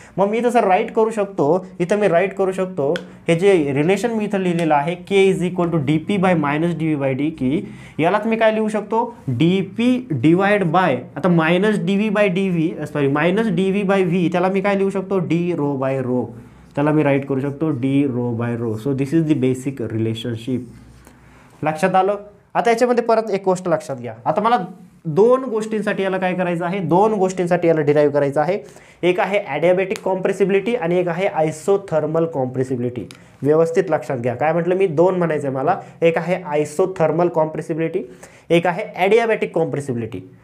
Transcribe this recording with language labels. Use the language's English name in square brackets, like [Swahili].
[Marathi] मग मी इथं sir right करू शकतो, इथं मी राईट करू शकतो हे जे रिलेशन मी इथं लिहिलेलं आहे के is equal to D P bye minus D V by D की यालाच मी काय लिहू शकतो, डी पी डिवाइड बाय आता minus D V by D V minus D V by V, त्याला मी काय लिहू शकतो, डी रो बाय रो. त्याला मी राईट करू शकतो D row bye row. [English] So this is the basic relationship. [Marathi] लक्षात आलं. आता याच्यामध्ये परत एक गोष्ट लक्षात घ्या. आता मला दोन गोष्टींसाठी याला काय करायचं आहे, दोन गोष्टींसाठी याला डिराईव्ह करायचं आहे. एक आहे ॲडियाबॅटिक कॉम्प्रेसिबिलिटी आणि एक आहे आयसोथर्मल कॉम्प्रेसिबिलिटी. व्यवस्थित लक्षात घ्या, काय म्हटलं मी, दोन म्हणायचं आहे मला. एक आहे आयसोथर्मल कॉम्प्रेसिबिलिटी, एक आहे ॲडियाबॅटिक कॉम्प्रेसिबिलिटी.